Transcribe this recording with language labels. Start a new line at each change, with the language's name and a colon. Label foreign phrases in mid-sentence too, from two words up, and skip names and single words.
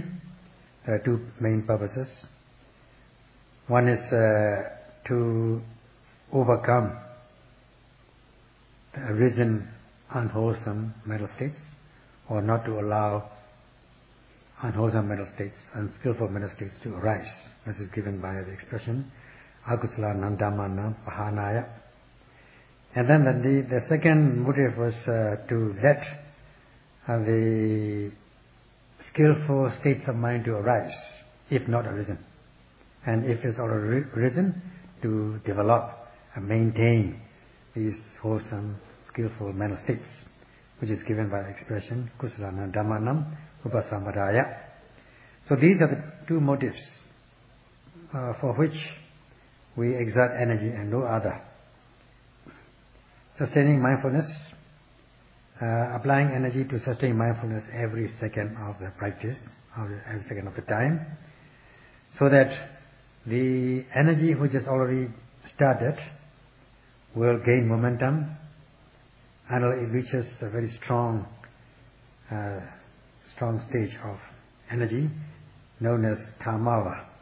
English: There are 2 main purposes. One is to overcome the arisen unwholesome mental states, or not to allow unwholesome mental states, unskillful mental states to arise. This is given by the expression
Pali: akusala nandamana pahanaya.
English: And then the second motive was to let the skillful states of mind to arise, if not arisen. And if it's already arisen, to develop and maintain these wholesome, skillful mental states, which is given by the expression
Pali: kusalana dhammanam upasamadaya.
English: So these are the 2 motives for which we exert energy and no other. Sustaining mindfulness, applying energy to sustain mindfulness every second of the practice, every second of the time, so that the energy which has already started will gain momentum until it reaches a very strong stage of energy known as tamava,